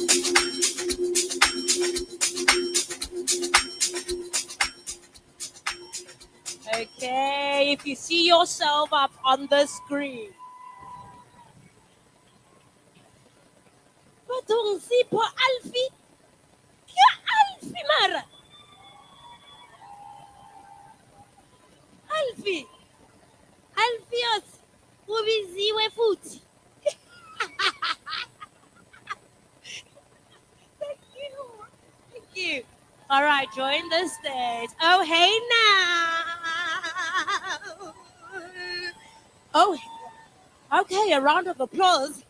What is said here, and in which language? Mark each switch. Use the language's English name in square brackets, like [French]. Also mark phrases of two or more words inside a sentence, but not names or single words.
[English] Okay, if you see yourself up on the screen. [Southern Sotho] Bathong Sipho Alfie. Ke Alfie mara. Alfie. Alfios. [Zulu] Ubiziwe futhi. [English] Thank you. Thank you. All right, join the stage. Oh, hey now. Oh, okay, a round of applause.